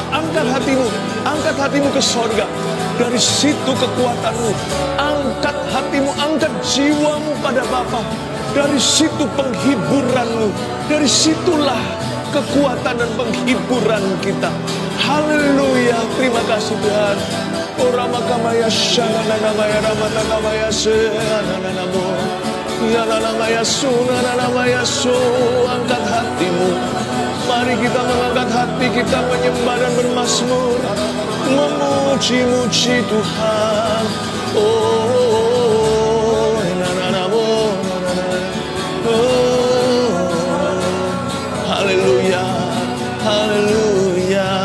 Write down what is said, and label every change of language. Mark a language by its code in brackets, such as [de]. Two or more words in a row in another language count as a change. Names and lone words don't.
[id] Angkat hatimu ke sorga. Dari situ kekuatanmu. Angkat hatimu, angkat jiwamu pada Bapa. Dari situ penghiburanmu. Dari situlah kekuatan dan penghiburan kita. Haleluya, terima kasih Tuhan. Orama kamaya shana namaya ramata kamaya shana namo. Nana namaya suna namaya su. Angkat hatimu. Mari kita mengangkat hati kita, menyembah dan bermazmur, memuji-muji Tuhan. Oh, nana namo. Haleluya, haleluya.